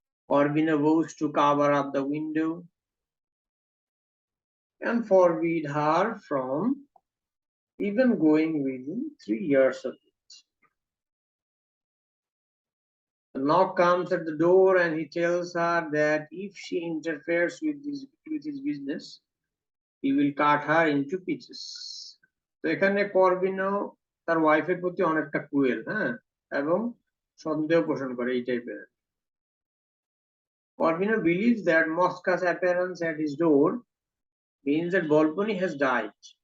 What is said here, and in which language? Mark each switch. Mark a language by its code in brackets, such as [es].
[en] Corvino vows to cover up the window and forbid her from even going within 3 years of it. A knock comes at the door and he tells her that if she interferes with his business, he will cut her into pieces. [bn] তো এখানে করবিনো তার ওয়াইফের প্রতি অনেকটা cruel, হ্যাঁ, এবং সন্দেহ পোষণ করে এই টাইপের। [en] Corvino believes that Mosca's appearance at his door means that Volpone has died.